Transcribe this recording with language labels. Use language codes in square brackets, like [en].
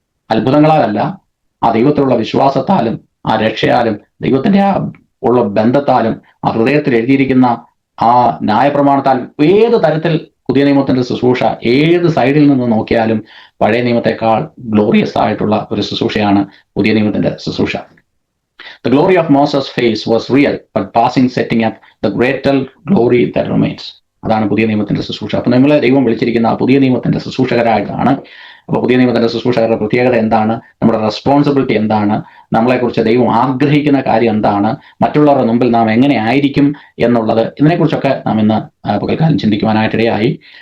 [ml] അത്ഭുതങ്ങളാലല്ല, ആ ദൈവത്തിലുള്ള വിശ്വാസത്താലും ആ രക്ഷയാലും ദൈവത്തിന്റെ ആ ഉള്ള ബന്ധത്താലും ആ ഹൃദയത്തിൽ എഴുതിയിരിക്കുന്ന ആ ന്യായപ്രമാണത്താൽ ഏത് തരത്തിൽ പുതിയ നിയമത്തിന്റെ ശുശ്രൂഷ ഏത് സൈഡിൽ നിന്ന് നോക്കിയാലും പഴയ നിയമത്തെക്കാൾ ഗ്ലോറിയസ് ആയിട്ടുള്ള ഒരു ശുശ്രൂഷയാണ് പുതിയ നിയമത്തിന്റെ ശുശ്രൂഷ. [en] The glory of Moses' face was real, but passing setting up the greater glory that remains. [ml] അതാണ് പുതിയ നിയമത്തിന്റെ ശുശ്രൂഷ. അപ്പൊ നിങ്ങളെ ദൈവം വിളിച്ചിരിക്കുന്ന ആ പുതിയ നിയമത്തിന്റെ ശുശ്രൂഷകരായിട്ടാണ്. അപ്പൊ പുതിയ നിയമത്തിന്റെ ശുശ്രൂഷകരുടെ പ്രത്യേകത എന്താണ്, നമ്മുടെ റെസ്പോൺസിബിലിറ്റി എന്താണ്, നമ്മളെക്കുറിച്ച് ദൈവം ആഗ്രഹിക്കുന്ന കാര്യം എന്താണ്, മറ്റുള്ളവരുടെ മുമ്പിൽ നാം എങ്ങനെ ആയിരിക്കും എന്നുള്ളത്, ഇതിനെക്കുറിച്ചൊക്കെ നാം ഇന്ന് പകൽക്കാലം ചിന്തിക്കുവാനായിട്ടിടയായി.